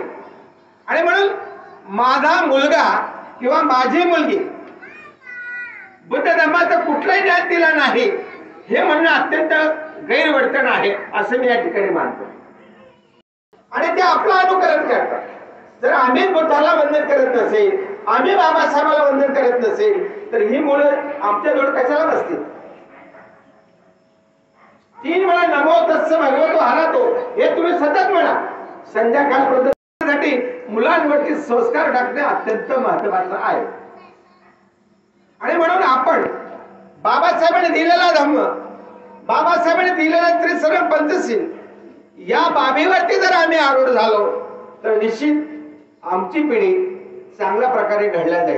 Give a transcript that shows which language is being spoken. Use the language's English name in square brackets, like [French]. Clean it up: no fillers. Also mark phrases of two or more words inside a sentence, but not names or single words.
[Marathi] आणि म्हणून माझा मुलगा किंवा माझी मुलगी बुद्ध धर्माचं कुठलाही ज्ञान दिला नाही हे म्हणणं अत्यंत गैरवर्तन आहे असं मी या ठिकाणी मानतो. आणि ते आपलं अनुकरण करतात. जर आम्ही बुद्धाला वंदन करत नसेल, आम्ही बाबासाहेबाला वंदन करत नसेल तर ही मुलं आमच्याजवळ कशाला बसतील. 3 वेळा [Pali] नमो तस्स भगवतो हरतो [Marathi] हे तुम्ही सतत म्हणा. संध्याकाळ प्रदर्शनासाठी मुलांवरती संस्कार टाकणे अत्यंत महत्वाचं आहे. आणि म्हणून आपण बाबासाहेबांनी दिलेला धम्म, बाबासाहेबांनी दिलेला त्रिसर्व पंचशील या बाबीवरती जर आम्ही आरूढ झालो तर निश्चित आमची पिढी चांगल्या प्रकारे घडल्या जाईल.